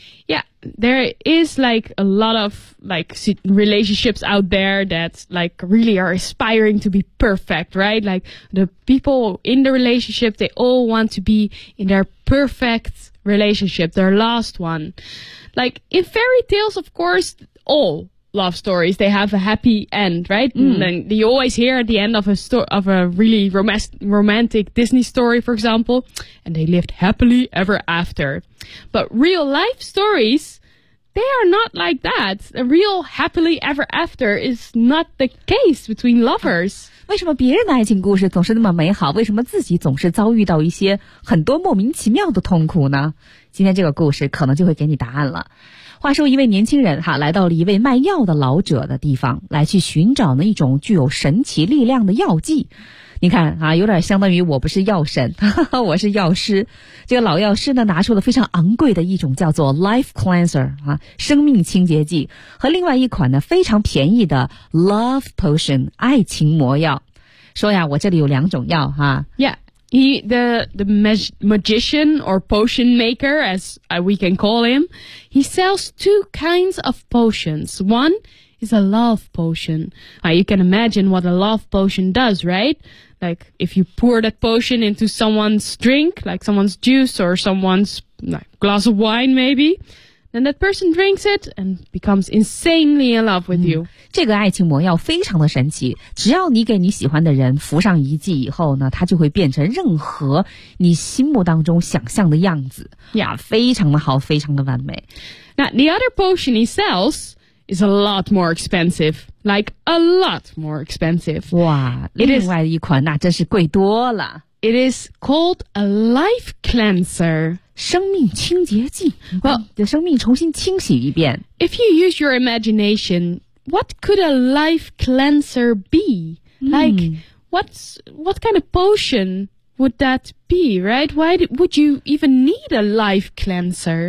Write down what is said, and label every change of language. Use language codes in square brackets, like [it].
[en] Yeah, there is like a lot of like relationships out there that like really are aspiring to be perfect, right? Like the people in the relationship, they all want to be in their perfect relationship, their last one. Like in fairy tales, of course, all love stories, they have a happy end, right? Mm. And then you always hear at the end of a really romantic Disney story, for example, and they lived happily ever after. But real life stories, they are not like that. A real happily ever after is not the case between lovers. [zh] 为什么别人的爱情故事总是那么美好？为什么自己总是遭遇到一些很多莫名其妙的痛苦呢？今天这个故事可能就会给你答案了。话说一位年轻人哈，来到了一位卖药的老者的地方，来去寻找那一种具有神奇力量的药剂。你看啊，有点相当于我不是药神，哈哈，我是药师。这个老药师呢，拿出了非常昂贵的一种叫做 Life Cleanser 啊，生命清洁剂，和另外一款呢非常便宜的 Love Potion 爱情魔药。说呀，我这里有两种药哈、 [en] 啊。Yeah, the magician or potion maker, as we can call him, he sells two kinds of potions. One. It's a love potion. You can imagine what a love potion does, right? Like, if you pour that potion into someone's drink, like someone's juice or someone's glass of wine, maybe, then that person drinks it and becomes insanely in love with you. [zh] 这个爱情魔药非常的神奇，只要你给你喜欢的人服上一剂以后呢，它就会变成任何你心目当中想象的样子。 Yeah, 非常的好，非常的完美。 [en] Now, the other potion he sells... is a lot more expensive, like a lot more expensive. [zh] 哇，另外一款那真是贵多了。 [en] It is called a life cleanser. [zh] 生命清洁剂。 Well, 你的生命重新清洗一遍。 [en] If you use your imagination, what could a life cleanser be? Like, what kind of potion would that be, right? Why would you even need a life cleanser?